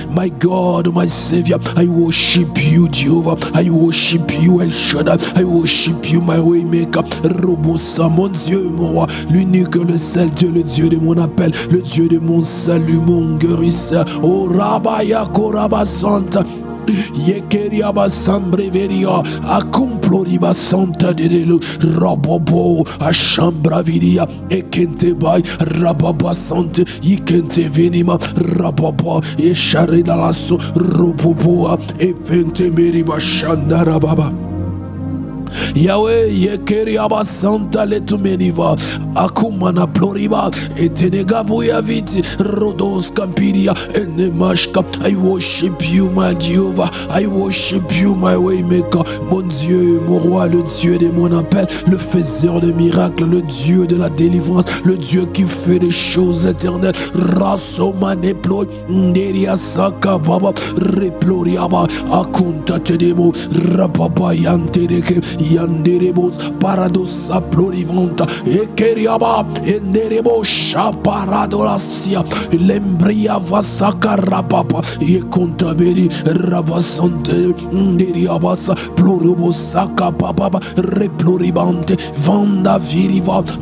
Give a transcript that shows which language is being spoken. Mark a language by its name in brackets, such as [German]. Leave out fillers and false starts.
[English] My God, my Savior, I worship you, Jehovah. I worship you, El Shaddai. I worship you, my way maker. [French] Robosa, mon Dieu, mon roi, l'unique, le seul Dieu, le Dieu de mon appel, le Dieu de mon salut, mon guérisseur. Oh Rabaya Koraba Santa. Yekeriaba Sambreveria, Acumploriba Santa de Delu, Rabobo, Ashambraviria, Ekentebai, Rababa Sante, Yikente Venima, Rababa, Esharedalasso, Roboboa, Evente Meriba Shandarababa. Yahweh, Yekeriaba Santa Letumeniva, Akumana Ploriba, Etenegabuya Viti, Rodos Campiria, Enemashka. [English] I worship you, my Jehovah. I worship you, my Waymaker. [French] Mon Dieu, mon roi, le Dieu de mon appel, le faiseur de miracles, le Dieu de la délivrance, le Dieu qui fait des choses éternelles. Rasomane Plo, Neria Saka Baba, Reploriaba, Akunta Tedemo, Rapapa Yantereke, Yanderebos, Paradosa Plorivanta, Ekeriaba, Enderebo, Chaparadolasia, Lembria Vasaka Rapapa, Yekontaberi, Rabasante, Neriabasa, Plorobosaka Papa, Reploribante, Vanda Viriva,